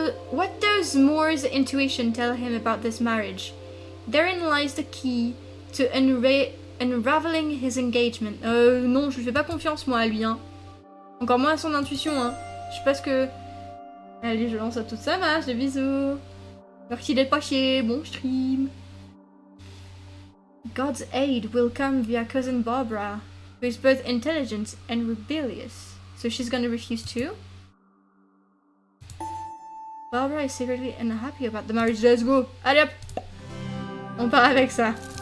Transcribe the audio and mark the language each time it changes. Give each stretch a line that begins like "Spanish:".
English: What does Moore's intuition tell him about this marriage? Therein lies the key to unraveling his engagement.
French: Non, je lui fais pas confiance, moi, à lui, hein. Encore moins à son intuition, hein. Je sais pas ce que... Allez, je lance à toute sa marche, des bisous. Alors qu'il est pas chier, bon stream.
English: God's aid will come via cousin Barbara, who is both intelligent and rebellious. So she's gonna refuse too? Barbara is secretly unhappy about the marriage. Let's go.
French: Allez hop. On part avec ça.